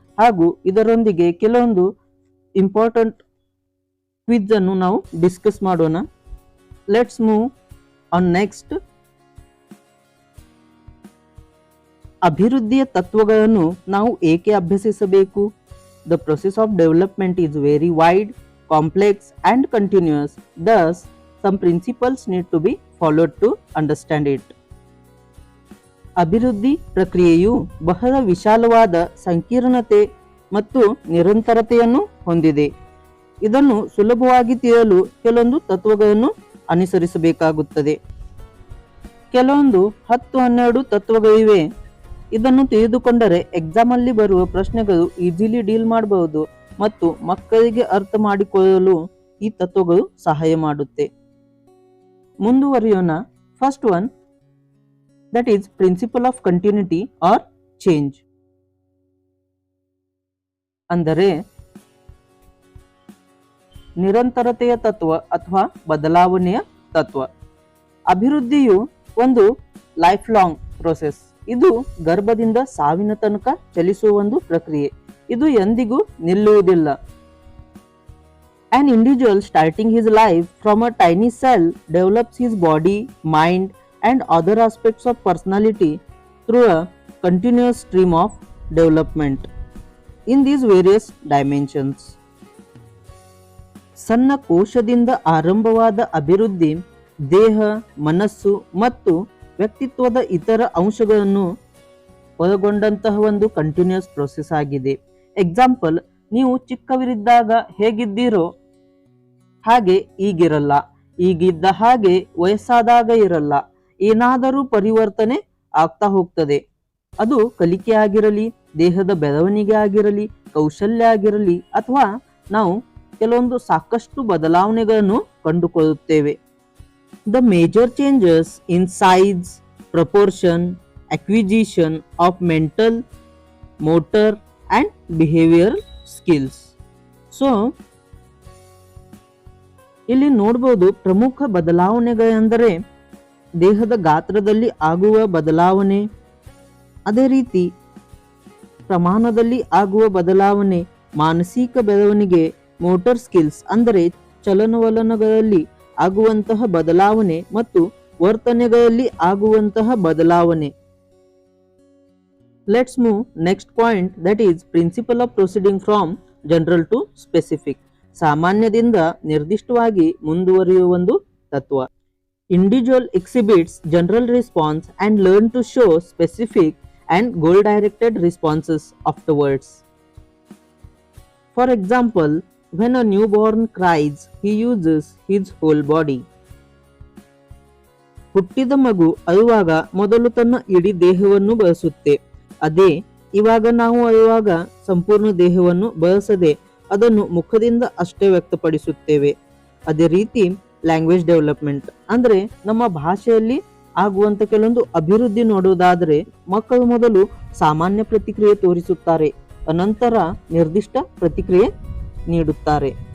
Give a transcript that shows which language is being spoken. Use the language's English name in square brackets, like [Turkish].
[Kannada] ಹಾಗೂ ಇದರೊಂದಿಗೆ ಕೆಲವೊಂದು ಇಂಪಾರ್ಟೆಂಟ್ ಕ್ವಿಜ್ ಅನ್ನು ನಾವು ಡಿಸ್ಕಸ್ ಮಾಡೋಣ. [English] Let's move on next. [Kannada] ಅಭಿವೃದ್ಧಿಯ ತತ್ವಗಳನ್ನು ನಾವು ಏಕೆ ಅಭ್ಯಸಿಸಬೇಕು? [English] The process of development is very wide, complex and continuous. Thus, some principles need to be followed to understand it. [Kannada] ಅಭಿವೃದ್ಧಿ ಪ್ರಕ್ರಿಯೆಯು ಬಹಳ ವಿಶಾಲವಾದ ಸಂಕೀರ್ಣತೆ ಮತ್ತು ನಿರಂತರತೆಯನ್ನು ಹೊಂದಿದೆ. ಇದನ್ನು ಸುಲಭವಾಗಿ ತಿಳಿಯಲು ಕೆಲವೊಂದು ತತ್ವಗಳನ್ನು ಅನುಸರಿಸಬೇಕಾಗುತ್ತದೆ. ಕೆಲವೊಂದು 10-12 ತತ್ವಗಳಿವೆ. ಇದನ್ನು ತಿಳಿದುಕೊಂಡರೆ ಎಕ್ಸಾಮ್ ಅಲ್ಲಿ ಬರುವ ಪ್ರಶ್ನೆಗಳು ಈಸಿಲಿ ಡೀಲ್ ಮಾಡಬಹುದು ಮತ್ತು ಮಕ್ಕಳಿಗೆ ಅರ್ಥ ಮಾಡಿಕೊಳ್ಳಲು ಈ ತತ್ವಗಳು ಸಹಾಯ ಮಾಡುತ್ತೆ. ಮುಂದುವರಿಯೋಣ. [English] First one, that is principle of continuity or change. [Kannada] ಅಂದರೆ ನಿರಂತರತೆಯ ತತ್ವ ಅಥವಾ ಬದಲಾವಣೆಯ ತತ್ವ. ಅಭಿವೃದ್ಧಿಯು ಒಂದು [English] Life long process. [Kannada] ಇದು ಗರ್ಭದಿಂದ ಸಾವಿನ ತನಕ ಚಲಿಸುವ ಒಂದು ಪ್ರಕ್ರಿಯೆ. ಇದು ಎಂದಿಗೂ ನಿಲ್ಲುವುದಿಲ್ಲ. [English] An individual starting his life from a tiny cell develops his body, mind and other aspects of personality through a continuous stream of development in these various dimensions. [Kannada] ಸಣ್ಣ ಕೋಶದಿಂದ ಆರಂಭವಾದ ಅಭಿವೃದ್ಧಿ ದೇಹ, ಮನಸ್ಸು ಮತ್ತು ವ್ಯಕ್ತಿತ್ವದ ಇತರ ಅಂಶಗಳನ್ನು ಒಳಗೊಂಡಂತಹ ಒಂದು ಕಂಟಿನ್ಯೂಸ್ ಪ್ರೊಸೆಸ್ ಆಗಿದೆ. ಎಕ್ಸಾಂಪಲ್, ನೀವು ಚಿಕ್ಕವರಿದ್ದಾಗ ಹೇಗಿದ್ದೀರೋ ಹಾಗೆ ಈಗಿರಲ್ಲ, ಈಗಿದ್ದ ಹಾಗೆ ವಯಸ್ಸಾದಾಗ ಇರಲ್ಲ. ಏನಾದರೂ ಪರಿವರ್ತನೆ ಆಗ್ತಾ ಹೋಗ್ತದೆ. ಅದು ಕಲಿಕೆ ಆಗಿರಲಿ, ದೇಹದ ಬೆಳವಣಿಗೆ ಆಗಿರಲಿ, ಕೌಶಲ್ಯ ಆಗಿರಲಿ, ಅಥವಾ ನಾವು ಕೆಲವೊಂದು ಸಾಕಷ್ಟು ಬದಲಾವಣೆಗಳನ್ನು ಕಂಡುಕೊಳ್ಳುತ್ತೇವೆ. [English] The major changes in size, proportion, acquisition of mental, motor and behavioral skills. [Kannada] So, ಇಲ್ಲಿ ನೋಡಬಹುದು ಪ್ರಮುಖ ಬದಲಾವಣೆಗಳೆಂದರೆ ದೇಹದ ಗಾತ್ರದಲ್ಲಿ ಆಗುವ ಬದಲಾವಣೆ, ಅದೇ ರೀತಿ ಪ್ರಮಾಣದಲ್ಲಿ ಆಗುವ ಬದಲಾವಣೆ, ಮಾನಸಿಕ ಬೆಳವಣಿಗೆ, ಮೋಟರ್ ಸ್ಕಿಲ್ಸ್ ಅಂದರೆ ಚಲನವಲನಗಳಲ್ಲಿ ಆಗುವಂತಹ ಬದಲಾವಣೆ ಮತ್ತು ವರ್ತನೆಗಳಲ್ಲಿ ಆಗುವಂತಹ ಬದಲಾವಣೆ. [English] Let's move next point, that is principle of proceeding from general to specific. [Kannada] ಸಾಮಾನ್ಯದಿಂದ ನಿರ್ದಿಷ್ಟವಾಗಿ ಮುಂದುವರಿಯುವ ಒಂದು ತತ್ವ. [English] Individual exhibits general response and learn to show specific and goal-directed responses afterwards. For example, when a newborn cries, he uses his whole body. [Kannada] ಹುಟ್ಟಿದ ಮಗು ಅಳುವಾಗ ಮೊದಲು ತನ್ನ ಇಡೀ ದೇಹವನ್ನು ಬಳಸುತ್ತೆ. ಅದೇ ಇವಾಗ ನಾವು ಅಳುವಾಗ ಸಂಪೂರ್ಣ ದೇಹವನ್ನು ಬಳಸದೆ ಅದನ್ನು ಮುಖದಿಂದ ಅಷ್ಟೇ ವ್ಯಕ್ತಪಡಿಸುತ್ತೇವೆ. ಅದೇ ರೀತಿ ಲ್ಯಾಂಗ್ವೇಜ್ ಡೆವಲಪ್ಮೆಂಟ್ ಅಂದ್ರೆ ನಮ್ಮ ಭಾಷೆಯಲ್ಲಿ ಆಗುವಂತ ಕೆಲವೊಂದು ಅಭಿವೃದ್ಧಿ ನೋಡುವುದಾದರೆ ಮಕ್ಕಳು ಮೊದಲು ಸಾಮಾನ್ಯ ಪ್ರತಿಕ್ರಿಯೆ ತೋರಿಸುತ್ತಾರೆ, ಅನಂತರ ನಿರ್ದಿಷ್ಟ ಪ್ರತಿಕ್ರಿಯೆ ನೀಡುತ್ತಾರೆ.